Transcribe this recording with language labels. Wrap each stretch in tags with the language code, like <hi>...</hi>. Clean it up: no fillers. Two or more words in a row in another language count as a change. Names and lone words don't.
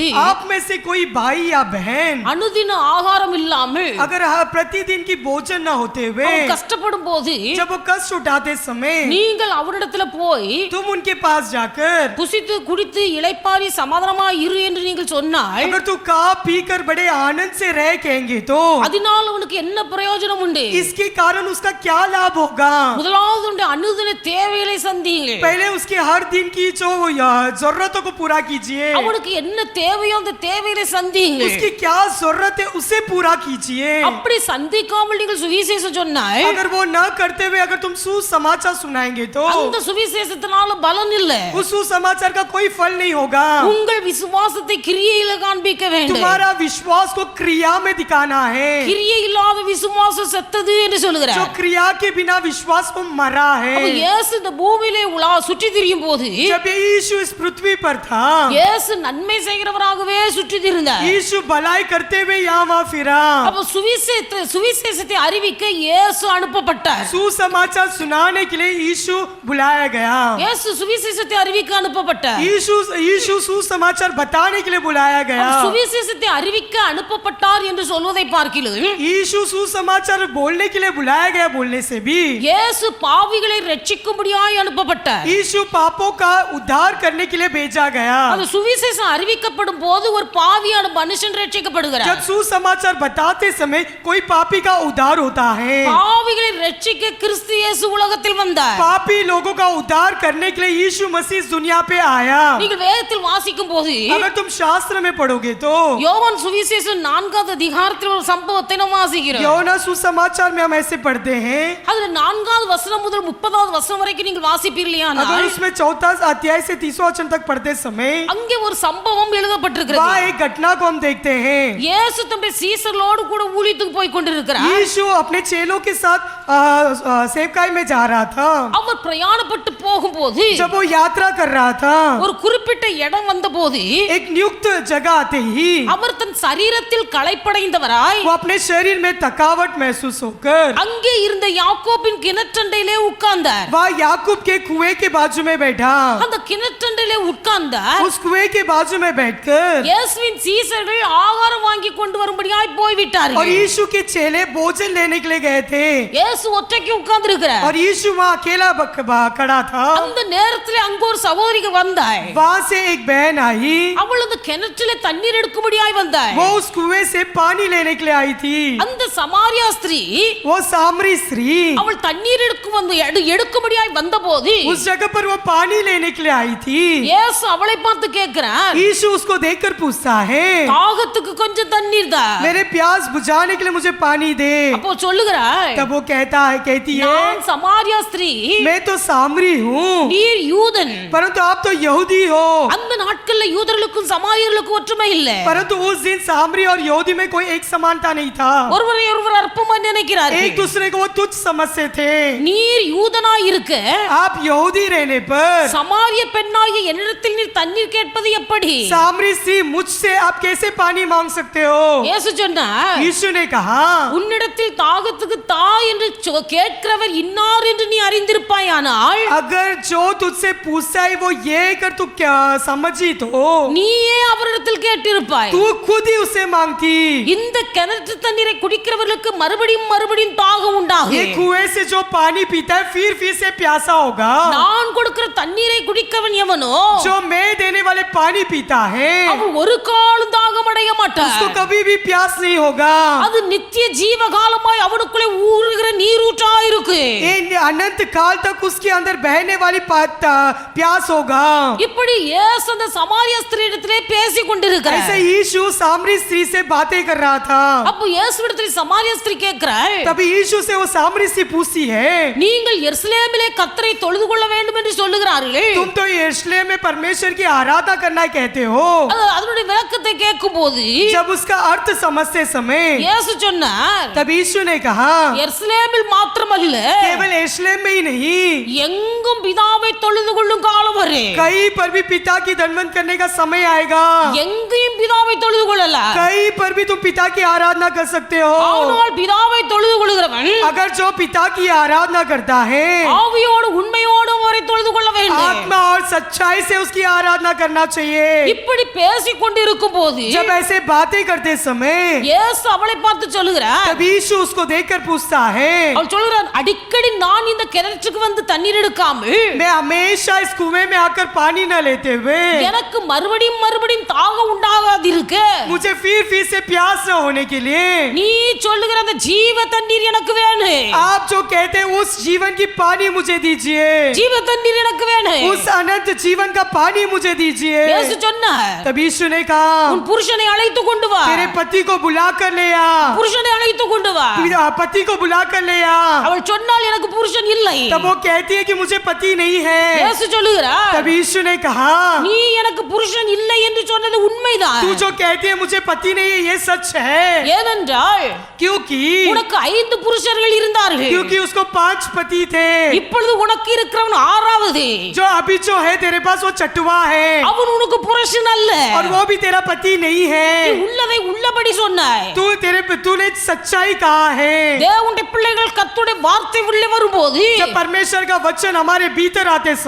<hi>आप में से कोई भाई या बहन</hi> <ta>அனுதின ஆகாரம் இல்லாமல்</ta> <hi>अगर प्रतिदिन की भोजन न होते हुए</hi> <ta>அவன் கஷ்டப்படும் போது</ta> <hi>जब वो कष्ट उठाते समय</hi> <ta>நீங்கள் அவரிடத்துல போய்</ta> <hi>तुम उनके पास जाकर</hi> <ta>புசித்து குடித்து இளைப்பாரி சமாதானமாய் இரு என்று நீங்கள் சொன்னால்</ta> <hi>अगर तू खा पी कर बड़े आनंद से रह कहेंगे तो</hi> <ta>அதனால் உனக்கு என்ன பிரயோஜனம் உண்டு?</ta> <hi>इसके कारण उसका क्या लाभ होगा?</hi> <ta>முதலாவது உண்டு அனுதின தேவைகளை சந்தியுங்கள்.</ta> <hi>पहले उसके हर दिन की जो जरूरतों को पूरा कीजिए।</hi> <ta>அவனுக்கு என்ன தேவையோ அந்த தேவைகளை சந்தியுங்கள்.</ta> <hi>उसकी क्या जरूरत है उसे पूरा कीजिए।</hi> <ta>அப்படி சந்திக்காமல் நீங்கள் சுவிசேஷம் சொன்னால்</ta> <hi>अगर वो न करते हुए अगर तुम सुसमाचार सुनाएंगे तो</hi> <ta>அந்த சுவிசேஷத்தினால பலன் இல்ல.</ta> <hi>उस सुसमाचार का कोई फल नहीं होगा।</hi> <ta>உங்கள் விசுவாசத்தை கிரியையில காண்பிக்க வேண்டும்.</ta> <hi>तुम्हारा विश्वास को क्रिया में दिखाना है।</hi> <ta>கிரியை இல்லாத விசுவாசம் செத்தது என்று</ta> <hi>जो</hi> <ta>சொல்லுகிறார்.</ta> <hi>क्रिया के बिना विश्वास को मरा है।</hi> <ta>அப்ப இயேசு இந்த பூமியிலே உலா சுற்றி திரியும் போது</ta> <hi>जब यीशु इस पृथ्वी पर था</hi> <ta>இயேசு நன்மை செய்கிறவராகவே சுற்றி திரிந்தார்.</ta> <hi>यीशु भलाई करते हुए यहाँ वहाँ फिरा।</hi> <ta>அப்ப சுவிசேஷத்தை அறிவிக்க இயேசு அனுப்பப்பட்டார்.</ta> <hi>सुसमाचार सुनाने के लिए यीशु बुलाया गया।</hi> <ta>இயேசு சுவிசேஷத்தை அறிவிக்க அனுப்பப்பட்டார்.</ta> <hi>यीशु सुसमाचार बताने के लिए बुलाया गया।</hi> <ta>அப்ப சுவிசேஷத்தை அறிவிக்க அனுப்பப்பட்டார் என்று சொல்வதை பார்க்கிலும்</ta> <hi>यीशु सुसमाचार बोलने के लिए बुलाया गया बोलने से भी</hi> <ta>இயேசு பாவிகளை ரட்சிக்கும்படியாய் அனுப்பப்பட்டார்.</ta> <hi>यीशु पापों का उद्धार करने के लिए भेजा गया।</hi> <ta>அந்த சுவிசேஷம் அறிவிக்கப்படும் போது ஒரு பாவியான மனுஷன் ரட்சிக்கப்படுகிறார்.</ta> <hi>जब सुसमाचार बताते समय कोई पापी का उद्धार होता है।</hi> <ta>பாவிகளை ரட்சிக்க கிறிஸ்து இயேசு உலகத்தில் வந்தார்.</ta> <hi>पापी लोगों का उद्धार करने के लिए यीशु मसीह दुनिया पे आया।</hi> <ta>நீங்கள் வேதத்தில் வாசிக்கும் போது</ta> <hi>अगर तुम शास्त्र में पढ़ोगे तो</hi> <ta>யோவான் சுவிசேஷம் 4வது அதிகாரத்தில் ஒரு சம்பவத்தை நாம் வாசிக்கிறோம்.</ta> <hi>யோனா सुसमाचार में हम ऐसे पढ़ते हैं।</hi> <ta>அதுல 4வது வசனம் முதல் 30வது வசனம் வரைக்கும் நீங்கள் வாசிப்பீர்களானால்</ta> <hi>अगर उसमें 4 अध्याय से 30 वचन तक पढ़ते समय</hi> <ta>அங்கே ஒரு சம்பவம் எழுதப்பட்டிருக்கிறது.</ta> <hi>वहाँ एक घटना को हम देखते हैं।</hi> <ta>இயேசு தம்முடைய சீசர்களோடு கூட ஊழியத்துக்கு போய் கொண்டிருக்கிறார்.</ta> <hi>यीशु अपने चेलों के साथ सेवकाई में जा रहा था।</hi> <ta>அவர் பிரயாணப்பட்டு போகும்போது</ta> <hi>जब वो यात्रा कर रहा था</hi> <ta>ஒரு குறிப்பிட்ட இடம் வந்தபோது</ta> <hi>एक नियुक्त जगह आते ही</hi> <ta>அவர் தன் சரீரத்தில் களைப்படைந்தவராய்</ta> <hi>वो अपने शरीर में थकावट महसूस होकर</hi> <ta>அங்கே இருந்த யாக்கோபின் கிணற்றண்டையிலே உட்கார்ந்தார்.</ta> <hi>वह याकूब के कुएं के बाजू में बैठा।</hi> <ta>அந்த கிணற்றண்டையிலே உட்கார்ந்தார்.</ta> <hi>उस कुएं के बाजू में बैठकर</hi> <ta>இயேசுவின் சீசர்கள் ஆகாரம் வாங்கி கொண்டு வரும்படியாய் போய்</ta> <hi>और</hi> <ta>விட்டார்கள்.</ta> <hi>यीशु के चेले भोजन लेने के लिए गए थे</hi> <ta>இயேசு ஒற்றைக்கு உட்கார்ந்திருக்கிறார்.</ta> <hi>और यीशु वहाँ अकेला खड़ा था।</hi> <ta>அந்த நேரத்தில் அங்க ஒரு சகோதரிக்கு வந்தாள்.</ta> <hi>वहाँ से एक बहन आई।</hi> <ta>அவள் அந்த கிணற்றிலே தண்ணீர் எடுக்கும்படியாய் வந்தாள்.</ta> <hi>वो उस कुएं से पानी लेने के लिए आई थी।</hi> <ta>அந்த சமாரியா ஸ்திரீ</ta> <hi>वो सामरी स्त्री</hi> <ta>அவள் தண்ணீர் எடுக்கும்படியாய் வந்தபோது</ta> <hi>उस जगह पर वो पानी लेने के लिए आई थी।</hi> <ta>இயேசு அவளை பார்த்து கேட்கிறார்,</ta> <hi>यीशु उसको देखकर पूछता है</hi> <ta>தாகத்துக்கு கொஞ்சம் தண்ணீர் தா.</ta> <hi>मेरे प्यास बुझाने के लिए मुझे पानी दे।</hi> <ta>அப்போ சொல்லுகிறாள்,</ta> <hi>तब वो कहती है</hi> <ta>நான் சமாரியா ஸ்திரீ,</ta> <hi>मैं तो सामरी हूँ</hi> <ta>நீர் யூதன்.</ta> <hi>परंतु आप तो यहूदी हो।</hi> <ta>அந்த நாட்கள்ல யூதர்களுக்கும் சமாரியர்களுக்கும் ஒற்றுமை இல்ல.</ta> <hi>परंतु उस दिन सामरी और यहूदी में कोई एक समानता नहीं था।</hi> <ta>ஒருவரை ஒருவர் அற்பமாய் நினைக்கிறார்கள்.</ta> <hi>एक दूसरे को वो तुच्छ समझते थे।</hi> <ta>நீர் யூதனாய் இருக்க</ta> <hi>आप यहूदी रहने पर</hi> <ta>சமாரிய பெண்ணாகிய என்னிடத்தில் நீர் தண்ணீர் கேட்பது எப்படி?</ta> <hi>सामरी स्त्री मुझसे आप कैसे पानी मांग सकते हो?</hi> <ta>இயேசு சொன்னார்,</ta> <hi>यीशु ने कहा</hi> <ta>உன்னிடத்தில் தாகத்துக்கு தா என்று கேட்கிறவர் இன்னார் என்று நீ அறிந்திருப்பாயானால்</ta> <hi>अगर जो तुझसे पूछता है वो ये कर तू क्या समझी तो</hi> <ta>நீயே அவரிடத்தில் கேட்டிருப்பாய்.</ta> <hi>तू खुद ही उसे मांगती।</hi> <ta>இந்த கிணற்று தண்ணீரை குடிக்கிறவர்களுக்கு மறுபடியும் மறுபடியும் தாகம்</ta> <hi>ये</hi> <ta>உண்டாகும்.</ta> <hi>कुएं से जो पानी पीता है फिर से प्यासा होगा।</hi> <ta>நான் கொடுக்கிற தண்ணீரை குடிக்கவன் எவனோ</ta> <hi>जो मैं देने वाले पानी पीता है</hi> <ta>அவன் ஒரு காலம் தாகம் அடைய மாட்டான்.</ta> <hi>उसको कभी भी प्यास नहीं होगा।</hi> <ta>அது நித்திய ஜீவகாலமாய் அவனுக்குள்ளே ஊறுகிற நீரூற்றா இருக்கு.</ta> <hi>ये अनंत काल तक उसके अंदर बहने वाली प्यास होगा।</hi> <ta>இப்படி இயேசு அந்த சமாரிய ஸ்திரீயிடத்திலே பேசிக் கொண்டிருக்கிறார். கொண்டிருக்கிறார்.</ta> <hi>ऐसे यीशु सामरी स्त्री से बातें कर रहा था.</hi> <ta>அப்போ இயேசுவிடத்தில் சமாரிய ஸ்திரீ கேட்கிறாள்,</ta> <hi>तभी यीशु से वो सामरी स्त्री पूछती है,</hi> <ta>நீங்கள் எருசலேமிலே கர்த்தரை தொழுது கொள்ள வேண்டும் என்று சொல்லுகிறார்கள்.</ta> <hi>तुम तो यरूशलेम में परमेश्वर की आराधना करना कहते हो.</hi> <ta>அதனுடைய விளக்கத்தை கேட்கும்போது</ta> <hi>जब उसका अर्थ समझते समय</hi> <ta>இயேசு சொன்னார்,</ta> <hi>तब यीशु ने कहा,</hi> <ta>எருசலேமில் மாத்திரமல்ல,</ta> <hi>केवल यरूशलेम में ही नहीं,</hi> <ta>எங்கும் பிதாவை தொழுது கொள்ளும் காலம் வரும்.</ta> <hi>कहीं पर भी पिता की दंडवत करने का समय आएगा.</hi> <ta>எங்கேயும் பிதாவை தொழுது கொள்ளலாம்.</ta> <hi>कहीं पर भी तुम पिता की आराधना कर सकते हो.</hi> <ta>ஆனால் பிதாவை தொழுது கொள்கிறவன்</ta> <hi>अगर जो पिता की आराधना करता है,</hi> <ta>ஆவியோடு உண்மையோடு அவரை தொழுது கொள்ள வேண்டும்.</ta> <hi>आत्मा और सच्चाई से उसकी आराधना करना चाहिए.</hi> <ta>இப்படி பேசிக் கொண்டிருக்கும் போது</ta> <hi>जब ऐसे बातें करते समय</hi> <ta>இயேசு அவளை பார்த்து சொல்லுகிறார்,</ta> <hi>तब यीशु उसको देखकर पूछता है,</hi> <ta>அவள் சொல்லுகிறார், அடிக்கடி நான் இந்த கிணற்றுக்கு வந்து தண்ணீர் எடுக்காமல்</ta> <hi>मैं हमेशा इस कुएं में आकर पानी न लेते हुए</hi> <ta>எனக்கு மறுபடியும் மறுபடியும் தாகம் உண்டாகாதிருக்க</ta> <hi>मुझे फिर से प्यास न होने के लिए</hi> <ta>நீ சொல்லுகிற அந்த ஜீவ தண்ணீர் எனக்கு வேணும்.</ta> <hi>आप जो कहते हैं उस जीवन की पानी मुझे दीजिए.</hi> <ta>ஜீவ தண்ணீர் எனக்கு வேணும்.</ta> <hi>उस अनंत जीवन का पानी मुझे दीजिए.</hi> <ta>இயேசு சொன்னார்,</ta> <hi>तब यीशु ने कहा,</hi> <ta>உன் புருஷனை அழைத்து கொண்டு வா.</ta> <hi>तेरे पति को बुला कर ले आ.</hi> <ta>புருஷனை அழைத்து கொண்டு வா.</ta> <hi>पति को बुला कर ले आ.</hi> <ta>அவள் சொன்னால் எனக்கு புருஷன் இல்லை.</ta> <hi>तब वो कहती है कि मुझे पति नहीं है.</hi> <ta>இயேசு சொல்லுகிறார்,</ta> <hi>तब यीशु ने कहा,</hi> <ta>நீ எனக்கு புருஷன் இல்லை என்று சொன்னது உண்மைதான்.</ta> <hi>तू जो कहती है मुझे पति नहीं है, ये सच है.</hi> <ta>ஏனென்றால்</ta> <hi>क्योंकि</hi> <ta>உனக்கு 5 புருஷர்கள் இருந்தார்கள்.</ta> <hi>क्योंकि उसको 5 पति थे.</hi> <ta>இப்பொழுது உனக்கு இருக்கிறவன் 6வது.</ta> <hi>जो अभी जो है तेरे पास वो चटुआ है.</hi> <ta>அவன் உனக்கு புருஷன் அல்ல.</ta> <hi>और वो भी तेरा पति नहीं</hi> <ta>நீ</ta> <hi>है.</hi> <ta>உள்ளதை உள்ளபடி சொன்னாய்.</ta> <hi>तूने सच्चाई कहा है.</hi> <ta>தேவனுடைய பிள்ளைகள் கர்த்தருடைய வார்த்தை உள்ளே வரும்போது</ta> <hi>जब परमेश्वर का वचन हमारे भीतर आते</hi> <ta>ஒரு</ta>